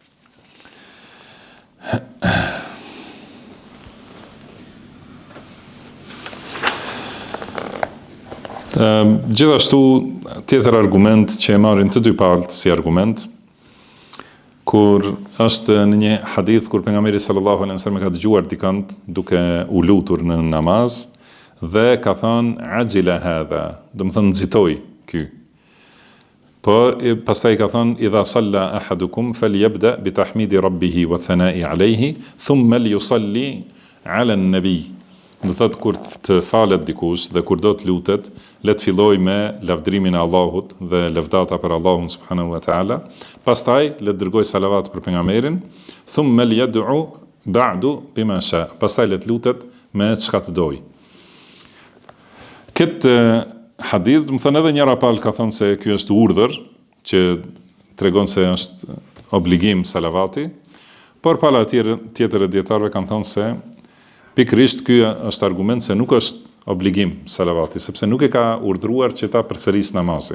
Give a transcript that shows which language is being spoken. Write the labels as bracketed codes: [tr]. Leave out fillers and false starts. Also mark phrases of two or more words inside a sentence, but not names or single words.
[sq] Gjithashtu tjetër argument që e marrin të dy palët si argument, kur është në një hadith kur pejgamberi [ar] صلى الله عليه وسلم [sq] ka dëgjuar dikant duke u lutur në namaz dhe ka thënë [ar] عجل هذا, [sq] do të thënë nxitoj ky. Por pastaj ka thënë [ar] إذا صلى أحدكم فليبدأ بتحميد ربه والثناء عليه ثم ليصل على النبي. [sq] Do thotë kur të falet dikush dhe kur do të lutet, le të fillojë me lavdrimin e Allahut dhe lëvdata për Allahun [ar] سبحانه وتعالى, [sq] pastaj le të dërgoj salavat për pejgamberin, [ar] ثم ليدع بعد بما شاء. [sq] Pastaj le të lutet me çka të doj. Këtë hadith, më thënë edhe njëra palë ka thënë se kjo është urdhër, që tregon se është obligim salavati, por pala tjetër e djetarve kanë thënë se pikrisht kjo është argument se nuk është obligim salavati, sepse nuk e ka urdhruar që ta përsëris namazin.